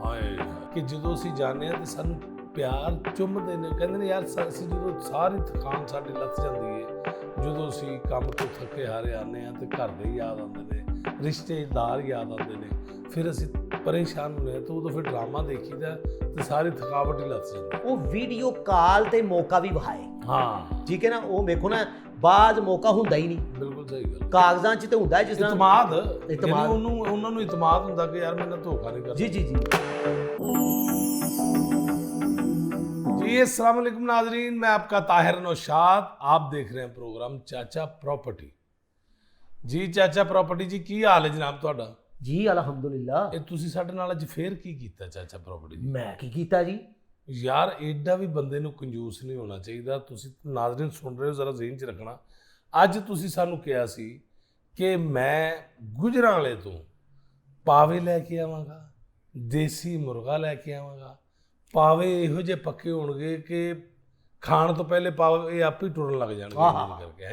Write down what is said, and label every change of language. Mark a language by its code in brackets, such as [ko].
[pa] ਹਾਏ ਕਿ ਜਦੋਂ ਅਸੀਂ ਜਾਂਦੇ ਹਾਂ ਤੇ ਸਾਨੂੰ ਪਿਆਰ ਚੁੰਮਦੇ ਨੇ, ਕਹਿੰਦੇ ਨੇ ਯਾਰ ਅਸੀਂ ਜਦੋਂ ਸਾਰੀ ਥਕਾਨ ਸਾਡੀ ਲੱਥ ਜਾਂਦੀ ਹੈ, ਜਦੋਂ ਅਸੀਂ ਕੰਮ ਤੋਂ ਥੱਕੇ ਹਾਰੇ ਆਉਂਦੇ ਹਾਂ ਤੇ ਘਰ ਦੇ ਯਾਦ ਆਉਂਦੇ ਨੇ, ਰਿਸ਼ਤੇਦਾਰ ਯਾਦ ਆਉਂਦੇ ਨੇ, ਫਿਰ ਅਸੀਂ ਪਰੇਸ਼ਾਨ ਹੁੰਦੇ ਹਾਂ ਤਾਂ ਉਦੋਂ ਫਿਰ ਡਰਾਮਾ ਦੇਖੀਦਾ ਤੇ ਸਾਰੀ ਥਕਾਵਟ ਹੀ ਲੱਥ ਜਾਂਦੀ। ਉਹ ਵੀਡੀਓ ਕਾਲ ਤੇ ਮੌਕਾ ਵੀ ਵਹਾਏ। ਹਾਂ ਠੀਕ ਹੈ ਨਾ, ਉਹ ਵੇਖੋ ਨਾ ਬਾਅਦ ਮੌਕਾ ਹੁੰਦਾ ਹੀ ਨਹੀਂ। ਬਿਲਕੁਲ ਸਹੀ ਗੱਲ। ਕਾਗਜ਼ਾਂ 'ਚ ਤੇ ਹੁੰਦਾ ਹੈ ਜਿਸ ਤਰ੍ਹਾਂ ਇਤਮਾਦ ਉਹਨਾਂ ਨੂੰ ਇਤਮਾਦ ਹੁੰਦਾ ਕਿ ਯਾਰ ਮੇਰੇ ਨਾਲ ਧੋਖਾ ਨਹੀਂ ਕਰਦਾ। ਜੀ ਜੀ ਜੀ [hi] जी अस्सलाम वालेकुम नाजरीन, मैं आपका ताहिर नौशाद, आप देख रहे हैं प्रोग्राम चाचा प्रॉपर्टी। [pa] जी चाचा प्रॉपर्टी जी की हाल है जनाब ਤੁਹਾਡਾ? ਜੀ ਅਲਹਮਦੁਲਿਲਾ। ਇਹ ਤੁਸੀਂ ਸਾਡੇ ਨਾਲ ਅੱਜ ਫੇਰ ਕੀ ਕੀਤਾ ਚਾਚਾ ਪ੍ਰॉपर्टी ਜੀ? ਮੈਂ ਕੀ ਕੀਤਾ ਜੀ? ਯਾਰ ਐਡਾ ਵੀ ਬੰਦੇ ਨੂੰ ਕੰਜੂਸ ਨਹੀਂ ਹੋਣਾ ਚਾਹੀਦਾ। ਤੁਸੀਂ ਨਾਜ਼ਰੀਨ ਸੁਣ ਰਹੇ ਹੋ, ਜ਼ਰਾ ਜ਼ਿਹਨ 'ਚ ਰੱਖਣਾ। ਅੱਜ ਤੁਸੀਂ ਸਾਨੂੰ ਕਿਹਾ ਸੀ ਕਿ ਮੈਂ ਗੁਜਰਾਂਵਾਲੇ ਤੋਂ ਪਾਵੇ ਲੈ ਕੇ ਆਵਾਂਗਾ, ਦੇਸੀ ਮੁਰਗਾ ਲੈ ਕੇ ਆਵਾਂਗਾ, ਪਾਵੇ ਇਹੋ ਜਿਹੇ ਪੱਕੇ ਹੋਣਗੇ ਕਿ ਖਾਣ ਤੋਂ ਪਹਿਲੇ ਪਾਵੇ ਇਹ ਆਪੇ ਟੁੱਟਣ ਲੱਗ ਜਾਣਗੇ ਕਰਕੇ।